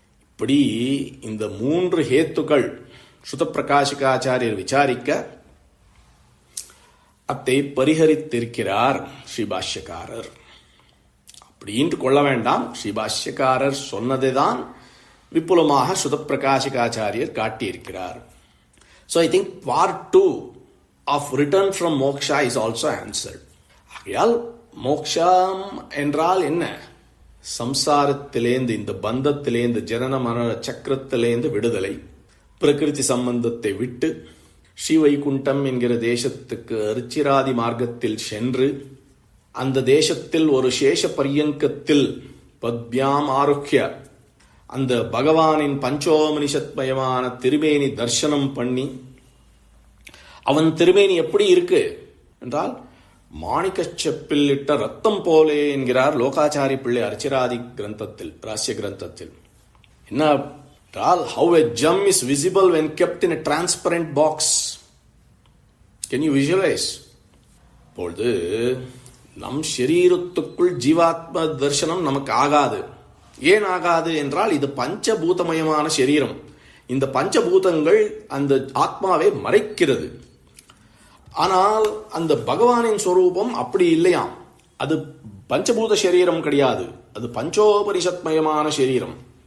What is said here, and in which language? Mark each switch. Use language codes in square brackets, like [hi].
[ta] இப்படி இந்த 3 ஹேத்துக்கள் ஸ்ருத பிரகாசிகாச்சாரியர் விசாரிக்க அத்தை பரிஹரித்திருக்கிறார் ஸ்ரீபாஷ்யக்காரர். அப்படின்ட்டு கொள்ள வேண்டாம், ஸ்ரீபாஷ்யக்காரர் சொன்னதைதான் விப்புலமாக ஸ்ருத பிரகாசிகாச்சாரியர் காட்டியிருக்கிறார். [en] So I think part 2 of return from moksha is also answered. [ta] ஆகையால் மோக்ஷம் என்றால் என்ன? சம்சாரத்திலேந்து, இந்த பந்தத்திலேந்து, ஜனன மரண சக்கரத்திலேந்து விடுதலை, பிரகிருதி சம்பந்தத்தை விட்டு ஸ்ரீவைகுண்டம் என்கிற தேசத்துக்கு அருச்சிராதி மார்க்கத்தில் சென்று அந்த தேசத்தில் ஒரு சேஷ பரியங்கத்தில் பத்யாம் ஆருக்கிய அந்த பகவானின் பஞ்சோமனிஷத்மயமான திருமேனி தர்சனம் பண்ணி, அவன் திருமேனி எப்படி இருக்கு என்றால் மாணிக்க செப்பில் இட்ட ரத்தம் போலே என்கிறார் லோகாச்சாரி பிள்ளை அர்ச்சிராதி கிரந்தத்தில், ராசிய கிரந்தத்தில். என்ன என்றால், [en] how a gem is visible when kept in a transparent box. Can you visualize? [ta] இப்பொழுது நம் ஷரீரத்துக்குள் ஜீவாத்ம தர்சனம் நமக்கு ஆகாது. ஏன் ஆகாது என்றால், இது பஞ்சபூதமயமான சரீரம். இந்த பஞ்சபூதங்கள் அந்த ஆத்மாவை மறைக்கிறது. ஆனால் அந்த பகவானின் ஸ்வரூபம் அப்படி இல்லையாம். அது பஞ்சபூத சரீரம் கிடையாது, அது பஞ்சோபரிஷத்மயமான சரீரம்.